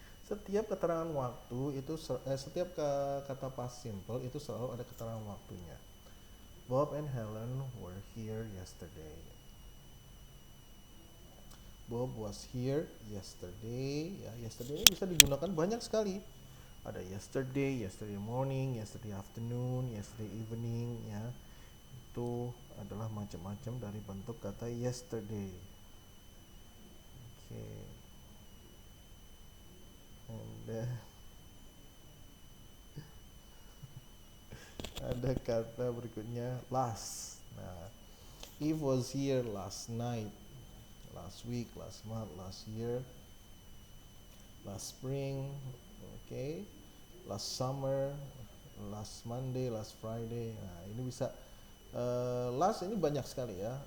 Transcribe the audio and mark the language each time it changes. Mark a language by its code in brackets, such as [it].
[id] Setiap keterangan waktu itu setiap kata past simple itu selalu ada keterangan waktunya. [en] Bob and Helen were here yesterday. Bob was here yesterday. Ya, yesterday [id] bisa digunakan banyak sekali. [en] Ada yesterday, yesterday morning, yesterday afternoon, yesterday evening, ya. [id] Itu adalah macam-macam dari bentuk kata yesterday. [en] Okay. [id] And ada kata berikutnya last. [en] Nah, Eve was here last night, last week, last month, last year, last spring, okay, last summer, last Monday, last Friday. [id] Nah, ini bisa last ini banyak sekali ya.